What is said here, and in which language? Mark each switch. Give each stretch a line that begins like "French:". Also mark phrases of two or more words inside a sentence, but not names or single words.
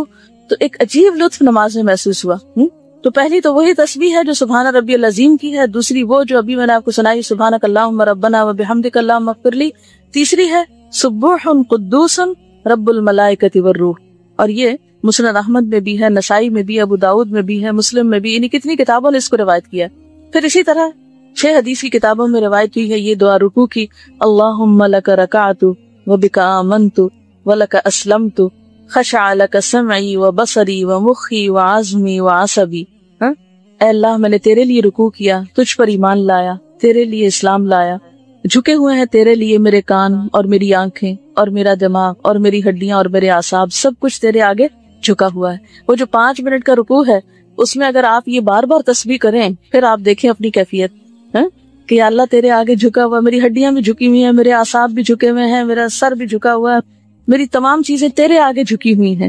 Urdu: تو ایک عجیب لطف نماز میں محسوس ہوا. تو پہلی تو وہی تسبیح ہے جو
Arabic: سبحان ربی العظیم
Urdu: کی ہے، دوسری وہ جو ابھی میں نے آپ کو سنائی،
Arabic: سبحانک اللہم ربنا و بحمدک اللہم اغفر لی،
Urdu: تیسری ہے
Arabic: سبوح قدوس رب الملائکۃ والروح.
Urdu: اور یہ مسند احمد میں بھی ہے، نسائی میں بھی، ابو داؤد میں بھی ہے، مسلم میں بھی، یعنی کتنی کتابوں نے اس کو روایت کیا. پھر اسی طرح 6 حدیث کی کتابوں میں روایت ہوئی ہے یہ دعا رکوع کی،
Arabic: اللہم لک رکعت و بک آمنت و لک اسلمت خشع لک سمعی و بصری و مخی و عظمی و عصبی.
Urdu: اے اللہ میں نے تیرے لیے رکوع کیا، تجھ پر ایمان لایا، تیرے لیے اسلام لایا، جھکے ہوئے ہیں تیرے لیے میرے کان اور میری آنکھیں اور میرا دماغ اور میری ہڈیاں اور میرے اعصاب، سب کچھ تیرے آگے جھکا ہوا ہے. وہ جو 5 منٹ کا رکوع ہے اس میں اگر آپ یہ بار بار تسبیح کریں پھر آپ دیکھیں اپنی کیفیت کہ یا اللہ تیرے آگے جھکا ہوا، میری ہڈیاں بھی جھکی ہوئی ہیں، میرے اعصاب بھی جھکے ہوئے ہیں، میرا سر بھی جھکا ہوا ہے، میری تمام چیزیں تیرے آگے جھکی ہوئی ہیں.